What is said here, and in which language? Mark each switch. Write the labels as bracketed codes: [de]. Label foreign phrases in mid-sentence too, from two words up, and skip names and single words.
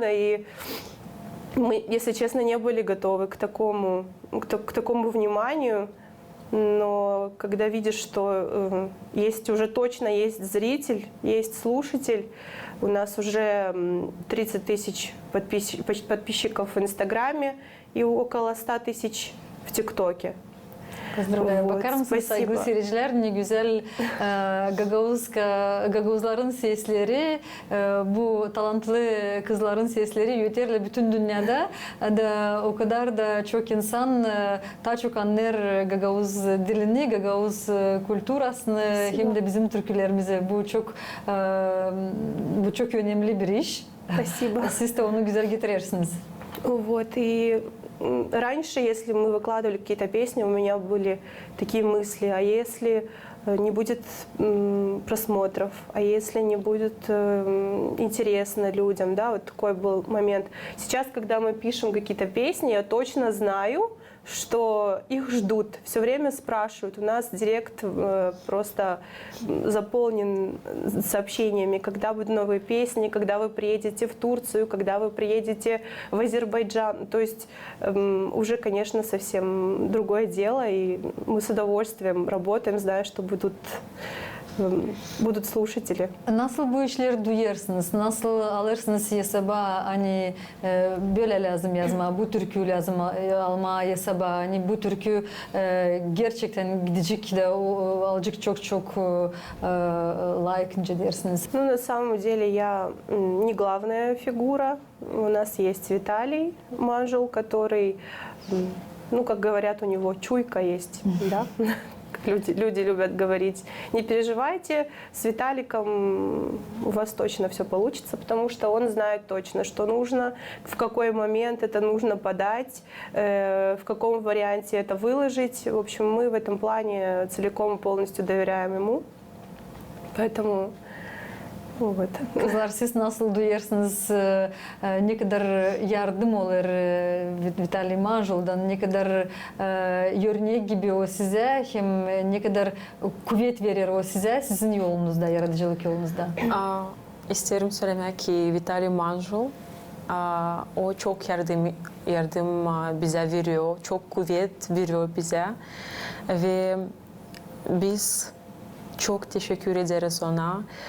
[ru] И мы, если честно, не были готовы к такому вниманию, но когда видишь, что есть уже точно есть зритель, есть слушатель, у нас уже 30 тысяч подписчиков в Инстаграме и около 100 тысяч в ТикТоке. Pozdravляю. Вот, [gag] Bakar mısınız [ru] спасибо. [gag] saygılı seyirciler? Ne güzel Gagavuzların sesleri, bu talantlı kızların sesleri yeterli bütün dünyada. Da o kadar da çok insan daha çok anlar Gagavuz dilini, Gagavuz kulturasını hem de bizim türkülerimizi. Bu çok önemli bir iş. [ru] Спасибо. [gag] Siz de onu güzel getirirsiniz. [ru] Вот, и раньше, если мы выкладывали какие-то песни, у меня были такие мысли, а если не будет просмотров, а если не будет интересно людям, да, вот такой был момент. Сейчас, когда мы пишем какие-то песни, я точно знаю, что их ждут, все время спрашивают. У нас директ просто заполнен сообщениями, когда будут новые песни, когда вы приедете в Турцию, когда вы приедете в Азербайджан. То есть уже, конечно, совсем другое дело, и мы с удовольствием работаем, зная, что будут слушатели. [gag] Nasıl bu işleri duyarsınız? Nasıl alırsınız hesaba hani böyle lazım yazma, bu türkü lazım alma hesaba, hani bu türkü gerçekten gidecek de alacak çok layıkınca dersiniz. [ru] Ну, на самом деле я не главная фигура. У нас есть Виталий Манжул, который, ну, как говорят, у него чуйка есть, да? Люди любят говорить. Не переживайте, с Виталиком у вас точно все получится, потому что он знает точно, что нужно, в какой момент это нужно подать, в каком варианте это выложить. В общем, мы в этом плане целиком и полностью доверяем ему. Поэтому вот. [gag] Kızlar siz nasıl duyarsınız? Ne kadar yardım olur Vitaliy Manjul'dan, ne kadar örnek gibi o size, hem ne kadar kuvvet verir o size sizin yolunuzda, yaratıcılık yolunuzda? İsterim söylemek ki Vitaliy Manjul o çok yardım bize veriyor, çok kuvvet veriyor bize ve biz çok teşekkür ederiz ona.